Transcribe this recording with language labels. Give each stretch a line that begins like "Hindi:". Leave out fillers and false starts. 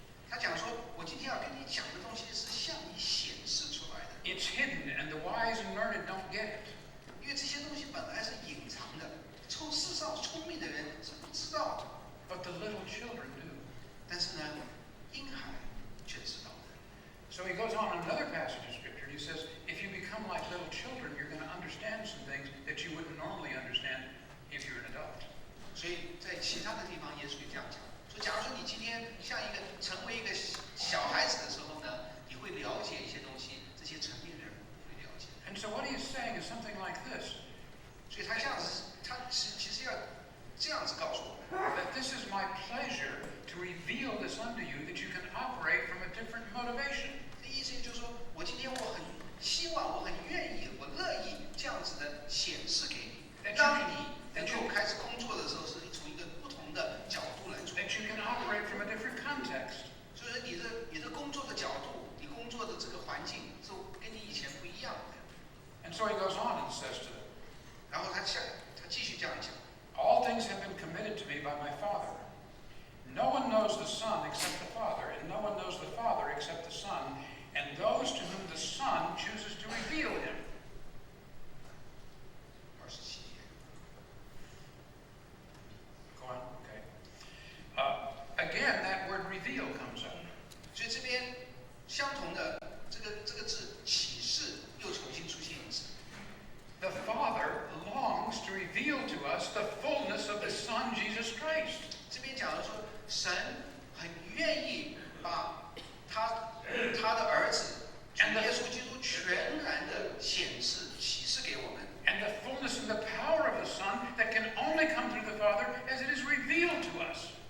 Chinese: 他讲说，我今天要跟你讲的东西是向你显示出来的，
English: It's hidden, and the wise and learned don't get it.
Chinese: 因为这些东西本来是隐藏的，世上聪明的人是不知道的，
English: But the little children do.
Chinese: 但是呢，婴孩却知道的。
English: So he goes on in another passage of Scripture, and he says, if you become like little children, you're going to understand some things that you wouldn't normally understand if you're an adult.
Chinese: 所以在其他的地方，耶稣也这样讲，说，假如说你今天成为一个小孩子的时候呢，你会了解一些东西，这些成年人不会了解。
English: And so what he is saying is something like this,
Chinese: 所以他这样子，他其实要这样子告诉我们，
English: that this is my pleasure to reveal this unto you, that you can operate from a different motivation.
Chinese: 这意思就是说，我今天我很希望，我很愿意，我乐意这样子的显示给你，当你能够开始工作的时候，是从一个不同的角度来做，
English: That you can operate from a different context.
Chinese: 所以说你的工作的角度，你工作的这个环境是跟你以前不一样的。
English: And so he goes on and says to them,
Chinese: 然后他继续这样讲。
English: all things have been committed to me by my Father. No one knows the Son except the Father, and no one knows the Father except the Son, and those to whom the Son chooses to reveal him.
Chinese: 27节，
English: Go on, okay. Again, that word reveal comes up.
Chinese: 所以这边相同的这个字启示又重新出现一次。
English: The Father longs to reveal to us the fullness of the Son, Jesus Christ.
Chinese: 这边讲的说，神很愿意把他的儿子主耶稣基督全然的显示启示给我们。
English: And the fullness and the power of the Son that can only come through the Father as it is revealed to us.